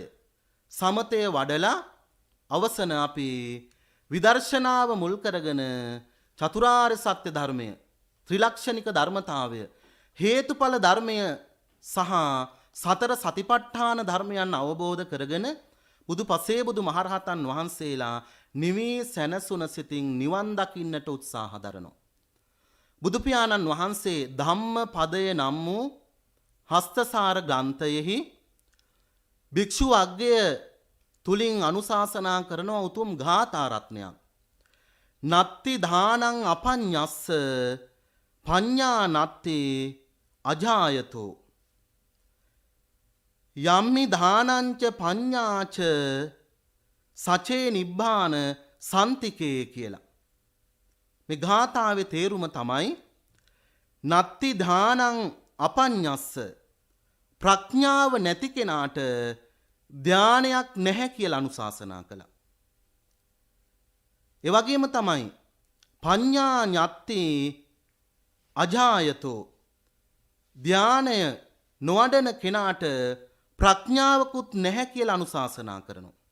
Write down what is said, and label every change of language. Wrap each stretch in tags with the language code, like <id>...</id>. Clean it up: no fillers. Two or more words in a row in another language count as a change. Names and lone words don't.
<si>සමතය වඩලා අවසන අපි විදර්ශනාව මුල් කරගෙන චතුරාර්ය සත්‍ය ධර්මය, ත්‍රිලක්ෂණික ධර්මතාවය, හේතුඵල ධර්මය සහ සතර සතිපට්ඨාන ධර්මයන් අවබෝධ කරගෙන බුදු පසේ බුදු මහරහතන් වහන්සේලා නිවී සැනසුන සිතින් නිවන් දකින්නට උත්සාහ දරනවා. බුදු පියාණන් වහන්සේ ධම්ම පදය නම් වූ හස්තසාර ග්‍රන්ථයෙහි භික්ෂු අග්ගය තුලින් අනුශාසනා කරන උතුම් ගාථා රත්නයක්.</si> <pi>නත්ති දානං අපඤ්ඤස්ස පඤ්ඤා නත්ති අජායතෝ යම්මි දානංච පඤ්ඤාච සචේ නිබ්බාන සන්තිකේ කියලා.</pi> <si>මේ ගාථාවේ තේරුම තමයි</si> <pi>නත්ති දානං අපඤ්ඤස්ස</pi> <si>ප්‍රඥාව නැති කෙනාට ධානයක් නැහැ කියලා අනුශාසනා කළා. ඒ වගේම තමයි</si> <pi>පඤ්ඤා ඤත්ති අජායතෝ</pi> <si>ධානය නොවඩන කෙනාට ප්‍රඥාවකුත් නැහැ කියලා අනුශාසනා කරනවා.</si>